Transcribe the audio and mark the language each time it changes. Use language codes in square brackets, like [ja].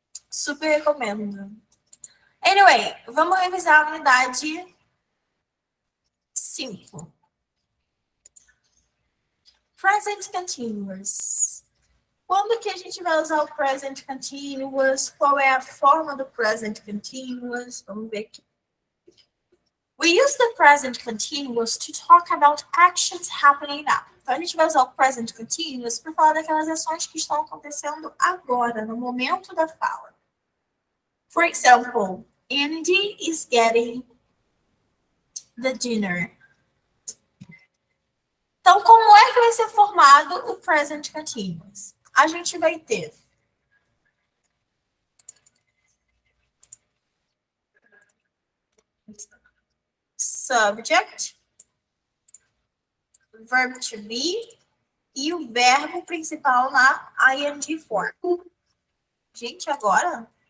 [pt] Super recomendo. Anyway, vamos revisar a unidade 5. Present continuous. Quando que a gente vai usar o present continuous? Qual é a forma do present continuous? Vamos ver aqui. [en] We use the present continuous to talk about actions happening now. [pt] Então, a gente vai usar o present continuous para falar daquelas ações que estão acontecendo agora, no momento da fala. [en] For example, Andy is getting the dinner. [pt] Então, como é que vai ser formado o present continuous? A gente vai ter subject, verb to be e o verbo principal na ing form. Gente, agora